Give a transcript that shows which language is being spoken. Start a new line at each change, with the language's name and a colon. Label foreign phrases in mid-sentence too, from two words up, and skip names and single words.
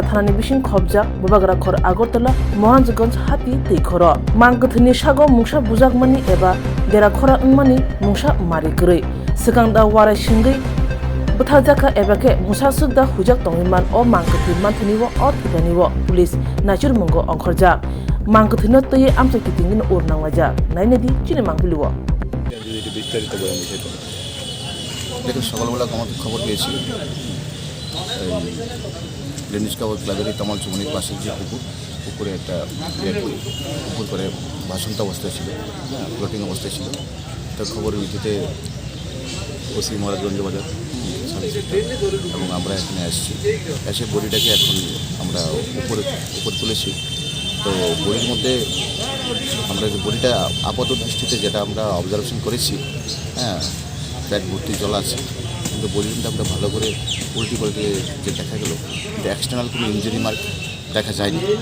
Kok Borok: thanani bising khobjak babagra khor Agartala Maharajganj hati tui khoro Mangkwthwini sago mungsa bujakmani eba dera khora wngmani mungsa mari kwrwi sikangda warai singwi buthaljaka ebake musa sukda hujak tongwiman o Mangkwthwi manthaniwo o thidaniwo police nachurmungo ongkhorjak Mangkwthwino tui amsa kitingin urnangwajak nainedi chini mangpiliwo
Bangla: দেখুন সকালবেলা আমাদের খবর পেয়েছি লেনিস কাবর ক্লাবের তামাল চুমনির পাশে যে পুকুরে একটা পুকুর করে ভাসন্ত অবস্থায় ছিল ফ্লোটিং অবস্থায় ছিল তার খবরের ভিত্তিতে ওসি মহারাজগঞ্জ বাজার এবং আমরা এখানে আসছি এসে বডিটাকে এখন আমরা উপরে তুলেছি তো বডির মধ্যে আমরা যে বডিটা আপাত দৃষ্টিতে যেটা আমরা অবজারভেশন করেছি পেট ভর্তি জল আছে কিন্তু বডিটা আমরা ভালো করে উল্টি যে দেখা গেল কিন্তু এক্সটার্নাল কোনো
English: injury mark
Bangla: দেখা যায়নি